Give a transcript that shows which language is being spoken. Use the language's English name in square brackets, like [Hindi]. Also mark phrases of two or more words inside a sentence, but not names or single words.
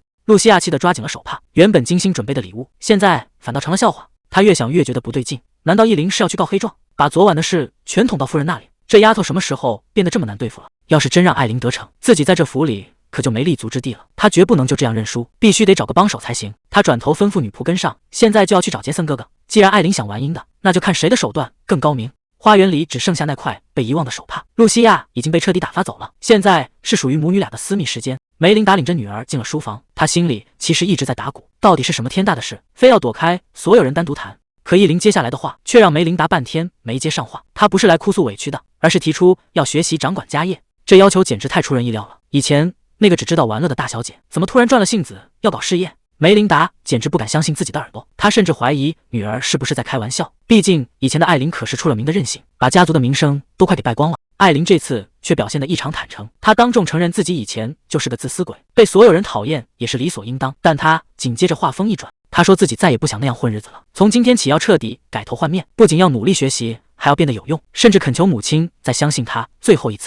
[Chinese] 露西亞氣得抓緊了手帕，原本精心準備的禮物，現在反倒成了笑話。她越想越覺得不對勁，難道依琳是要去告黑狀，把昨晚的事全捅到夫人那裡？這丫頭什麼時候變得這麼難對付了？要是真讓艾琳得逞，自己在這府裡可就沒立足之地了。她絕不能就這樣認輸，必須得找個幫手才行。她轉頭吩咐女僕跟上，現在就要去找傑森哥哥。既然艾琳想玩陰的，那就看誰的手段更高明。花園裡只剩下那塊被遺忘的手帕，露西亞已經被徹底打發走了，現在是屬於母女倆的私密時間。梅琳達領着女兒進了書房，她心裡其實一直在打鼓，到底是什麼天大的事，非要躲開所有人單獨談。可依琳接下來的話卻讓梅琳達半天沒接上話。她不是來哭訴委屈的，而是提出要學習掌管家業，這要求簡直太出人意料了。以前那個只知道玩樂的大小姐，怎麼突然轉了性子要搞事業？梅琳達簡直不敢相信自己的耳朵，她甚至懷疑女兒是不是在開玩笑。畢竟以前的艾琳可是出了名的任性，把家族的名聲都快給敗光了。艾琳這次卻表現得異常坦誠，她當眾承認自己以前就是個自私鬼，被所有人討厭也是理所應當。但她緊接着話鋒一轉，她說自己再也不想那樣混日子了，從今天起要徹底改頭換面，不僅要努力學習還要變得有用，甚至懇求母親再相信他最後一次。